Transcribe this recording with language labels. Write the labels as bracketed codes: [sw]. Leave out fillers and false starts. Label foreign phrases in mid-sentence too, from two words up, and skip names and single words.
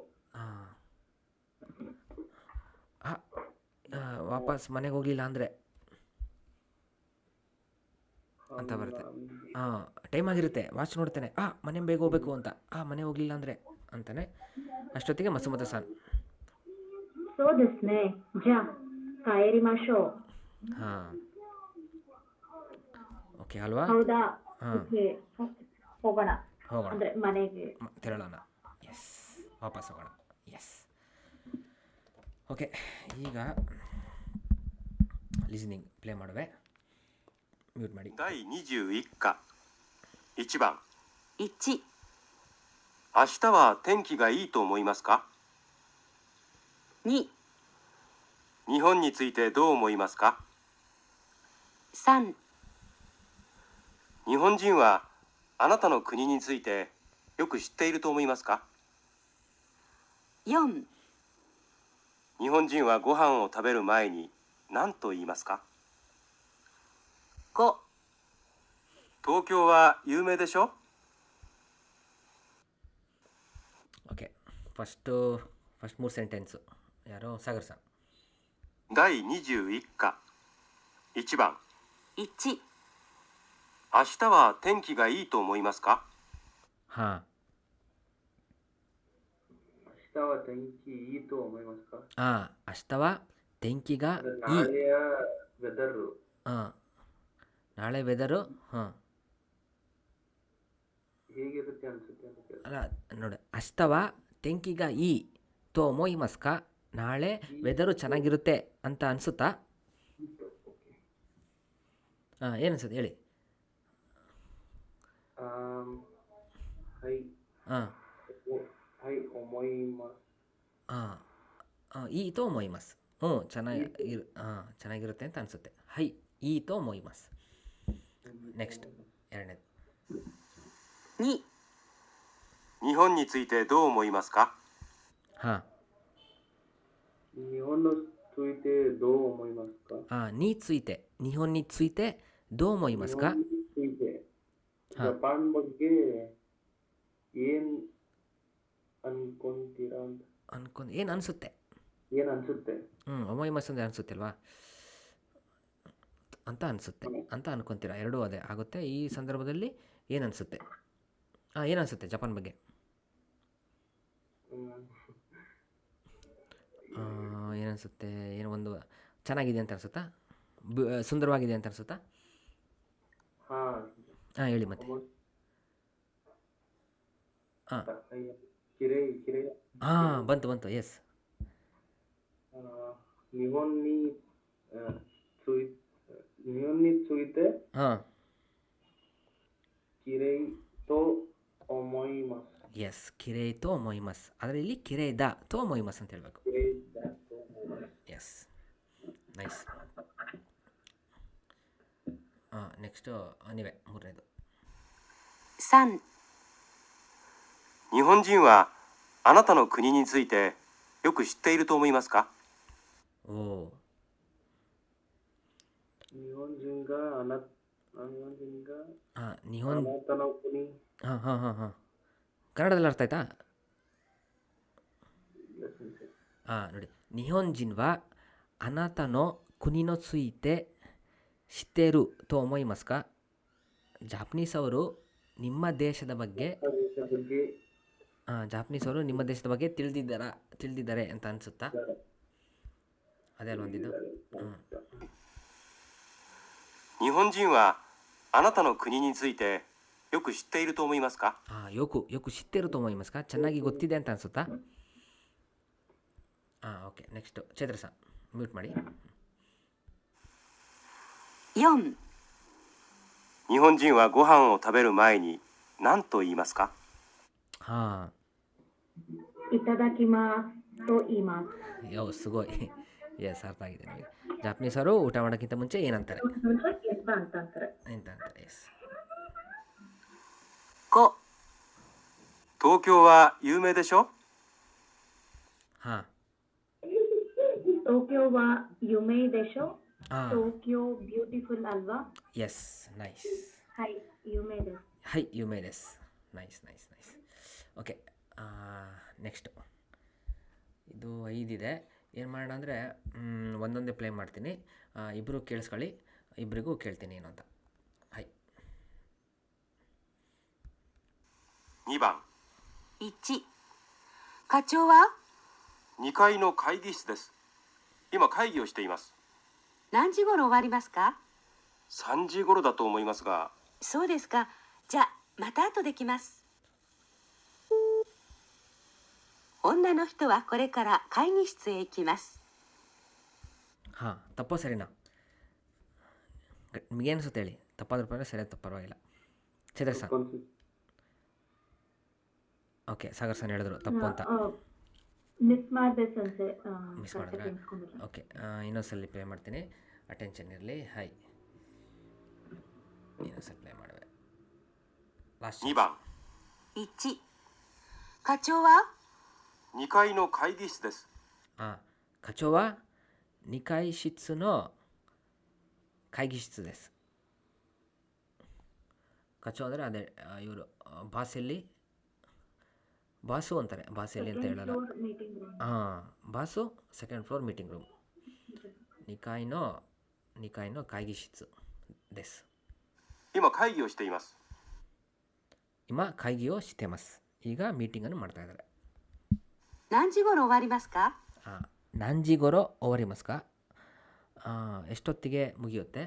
[kn] ವಾಪಸ್ ಮನೆಗೆ ಹೋಗಲಿಲ್ಲ ಅಂದರೆ ಅಂತ ಬರುತ್ತೆ. ಟೈಮ್ ಆಗಿರುತ್ತೆ, ವಾಚ್ ನೋಡ್ತೇನೆ, ಮನೆ ಬೇಗ ಹೋಗ್ಬೇಕು ಅಂತ, ಮನೆ ಹೋಗಲಿಲ್ಲ ಅಂದರೆ ಅಂತಾನೆ. ಅಷ್ಟೊತ್ತಿಗೆ ಮಸುಮತ ಸಾನ್. [ja] そうですね。じゃあ帰りましょう。 [kn] ಹಾಂ, ಓಕೆ ಅಲ್ವಾ? ಹೌದಾ? ಹಾಂ, ಓಕೆ, ಹೋಗೋಣ ಹೋಗೋಣ, ಅಂದ್ರೆ ಮನೆಗೆ. ತೆರಳೋಣ. ಎಸ್, ವಾಪಸ್ ಹೋಗೋಣ. [en] yes, okay. [kn] ಈಗ [en] listening play [kn] ಮಾಡುವೆ, ಮ್ಯೂಟ್ ಮಾಡಿ. [ja] 第21課1番 1、明日は天気がいいと思いますか？ 2、日本についてどう思いますか？ 3、日本人はあなたの国についてよく知っていると思いますか？ 4、日本人はご飯を食べる前に何と言いますか？ 5、東京は有名でしょ？ [kn] ಓಕೆ, [en] first 3 sentences [kn] ಯಾರೋ ಸಾಗರ್ ಸರ್. [ja] 第21課1番 1、明日は天気がいいと思いますか？ [kn] ಹಾಂ, [ja] 明日は天気いいと思いますか？明日は天気がいい. [kn] ನಾಳೆಯ ವೆದರ್ ನಾಳೆ ವೆದರು ಹೇಗಿರುತ್ತೆ ಅನ್ಸುತ್ತೆ ಅಂತ ಕೇಳ್ತಾರೆ. ಅಲ್ಲ ನೋಡಿ, [ja] 明日は 天気が いいと 思います か [kn] ನಾಳೆ ವೆದರು ಚೆನ್ನಾಗಿರುತ್ತೆ ಅಂತ ಅನಿಸುತ್ತಾ? ಹಾಂ, ಏನು ಅನ್ಸುತ್ತೆ ಹೇಳಿ. ಹೈ ಹಾಂ [ja] はい 思います. [kn] ಹಾಂ, [ja] いいと 思います. [kn] ಚೆನ್ನಾಗಿರುತ್ತೆ ಅಂತ ಅನಿಸುತ್ತೆ. [ja] はい いいと 思います. ನೆಕ್ಸ್ಟ್ ಎರಡನೇದು. 2、日本についてどう思いますか？ [kn] ಹಾಂ [ja] 日本のついてどう思いますか？に ついて日本についてどう思いますか? 日本について [kn] ಹಾ. ジャパン ಬಗ್ಗೆ ಏನ್ ಅನ್ಕೊಂತೀರಾ ಅಂತ. ಏನು ಅನಿಸುತ್ತೆ? ಏನ್ ಅನ್ಸುತ್ತೆ? ಒಮೊಯ್ಮಸ್ ಅಂದರೆ ಅನಿಸುತ್ತೆ ಅಲ್ವಾ ಅಂತ ಅನಿಸುತ್ತೆ ಅಂತ ಅನ್ಕೊತೀರಾ. ಎರಡೂ ಅದೇ ಆಗುತ್ತೆ. ಈ ಸಂದರ್ಭದಲ್ಲಿ ಏನು ಅನಿಸುತ್ತೆ? ಏನು ಅನಿಸುತ್ತೆ ಜಪಾನ್ ಬಗ್ಗೆ? ಏನನ್ಸುತ್ತೆ? ಏನು ಒಂದು ಚೆನ್ನಾಗಿದೆ ಅಂತ ಅನಿಸುತ್ತಾ? ಸುಂದರವಾಗಿದೆ ಅಂತ ಅನಿಸುತ್ತಾ? ಹಾಂ ಹೇಳಿ ಮತ್ತೆ. ಹಾಂ ಹಾಂ ಬಂತು ಎಸ್. [ja] 日本について [kn] ಹಾಂ [ja] きれいと思います。 ಎಸ್ きれい と 思います. [kn] ಆದರೆ ಇಲ್ಲಿ [ja] きれいだ と 思います [kn] ಅಂತ ಹೇಳಬೇಕು. [ja] きれいだと思います。 [en] yes nice. [kn] ನೆಕ್ಸ್ಟು ನೀವೇ ಮೂರನೇದು. [ja] 3、日本人はあなたの国についてよく知っていると思いますか？ [kn] ಓ [ja] 日本人があな日本たの国。 [kn] ಹಾಂ ಕನ್ನಡದಲ್ಲಿ ಅರ್ಥ ಆಯ್ತಾ? ನೋಡಿ, [ja] 日本人はあなたの国のついて知っていると思いますか? [kn] ಜಾಪನೀಸ್ ಅವರು ನಿಮ್ಮ ದೇಶದ ಬಗ್ಗೆ ತಿಳಿದಿದ್ದಾರೆ ಅಂತ ಅನಿಸುತ್ತಾ? ಅದೇ ಅಲ್ವ ಒಂದಿದ್ದು. [ja] 日本人はあなたの国についてよく知っていると思いますか？よく知ってると思いますか? [kn] ಚೆನ್ನಾಗಿ ಗೊತ್ತಿದೆ ಅಂತ ಅನಿಸುತ್ತಾ? ಓಕೆ. ನೆಕ್ಸ್ಟ್ ಚೈತ್ರ ಸರ್ ಮ್ಯೂಟ್ ಮಾಡಿ. [ja] 4、日本人はご飯を食べる前に何と言いますか？いただきますと言います。 [kn] すごい ಎಸ್ ಅರ್ಥ ಆಗಿದೆ ನನಗೆ. ಜಾಪನೀಸ್ ಅವರು ಊಟ ಮಾಡೋಕ್ಕಿಂತ ಮುಂಚೆ ಏನಂತಾರೆ? ಎಂತ ಅಂತಾರೆ. ಎಸ್. [ja] 5、東京は有名でしょ？東京は有名でしょ。東京ビューティフルアルバ。 [en] yes nice. [ja] はい、有名です。はい、有名です。 [en] nice. okay. [kn] ನೆಕ್ಸ್ಟ್ ಇದು 5 ಇದೆ. ಏನು ಮಾಡೋಣ ಅಂದರೆ ಒಂದೊಂದೇ ಪ್ಲೇ ಮಾಡ್ತೀನಿ. ಇಬ್ಬರು ಕೇಳಿಸ್ಕೊಳ್ಳಿ, ಇಬ್ಬರಿಗೂ ಕೇಳ್ತೀನಿ ಏನು ಅಂತ. [ja] 2 番。 1、課長は 2階の会議室です。今会議をしています。何時頃終わりますか 3時頃だと思いますが。そうですか。じゃあまた後で来ます。女の人はこれから会議室へ行きます。 [kn] ತಪ್ಪೋ ಸರಿನಾ? ನಿಮಗೇನು ಅನಿಸುತ್ತೆ ಹೇಳಿ. ತಪ್ಪಾದ್ರೂ ಪರವಾಗಿಲ್ಲ, ಸರಿ ತಪ್ಪು ಪರವಾಗಿಲ್ಲ. ಚೈತ್ರ ಸರ್. ಓಕೆ, ಸಾಗರ್ ಸರ್ ಹೇಳಿದ್ರು ತಪ್ಪು ಅಂತ. ಮಿಸ್ ಮಾಡಿದೆ ಸಂಸೆ. ಮಿಸ್ ಮಾಡಿದ್ರೆ ಓಕೆ. ಇನ್ನೊಂದ್ಸಲಿ ಪ್ಲೇ ಮಾಡ್ತೀನಿ, ಅಟೆನ್ಷನ್ ಇರಲಿ. ಇನ್ನೊಂದ್ಸಲಿ ಪ್ಲೇ ಮಾಡುವೆ. ಲಾಸ್ಟ್ [ja] 2 番。 1、課長は 2階の会議室です。課長は2階室の会議室です。 [kn] 課長 ಅಂದರೆ ಅದೇ ಇವರು ಬಾಸು ಅಂತಾರೆ. ಬಾಸ್ ಎಲ್ಲಿ ಅಂತ ಹೇಳಲ್ಲ. [en] boss second floor meeting room. [ja] 2 階の会議室です。今会議をしています。今会議をしてます。 [kn] ಈಗ ಮೀಟಿಂಗನ್ನು ಮಾಡ್ತಾ ಇದ್ದಾರೆ. [ja] 何時頃終わりますか何時頃終わりますか? [kn] ಎಷ್ಟೊತ್ತಿಗೆ ಮುಗಿಯುತ್ತೆ?